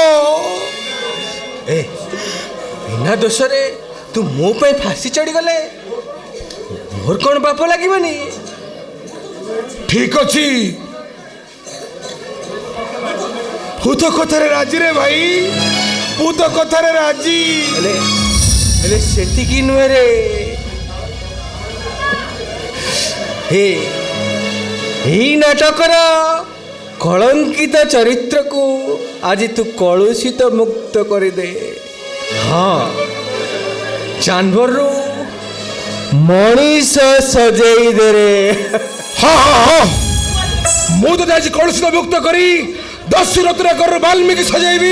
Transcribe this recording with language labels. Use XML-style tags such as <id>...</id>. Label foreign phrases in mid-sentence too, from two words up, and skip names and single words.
<or>ବିନା ଦୋଷରେ ତୁ ମୋ ପାଇଁ ଫାଶୀ ଚଢ଼ିଗଲେ ମୋର କ'ଣ ପାପ ଲାଗିବନି? ଠିକ ଅଛି, ମୁଁ ତ କଥାରେ ରାଜି ରେ ଭାଇ, ମୁଁ ତ କଥାରେ ରାଜି। ହେଲେ ସେତିକି ନୁହେଁ ରେ। ଏଇ ନାଟକର କଳଙ୍କିତ ଚରିତ୍ରକୁ ଆଜ ତୁ କଳୁଷିତ ମୁକ୍ତ କରେ ଦେ। ହଁ, ଜାନୱରୁ ମଣିଷ ସଜେଇ ଦେ ରେ। ହଁ ହଁ ହଁ, ମୁଁ ତତେ ଆଜି କଳୁଷିତ ମୁକ୍ତ କରି ଦଶରଥର ଘରର ବାଲ୍ମୀକି ସଜାଇବି।</or>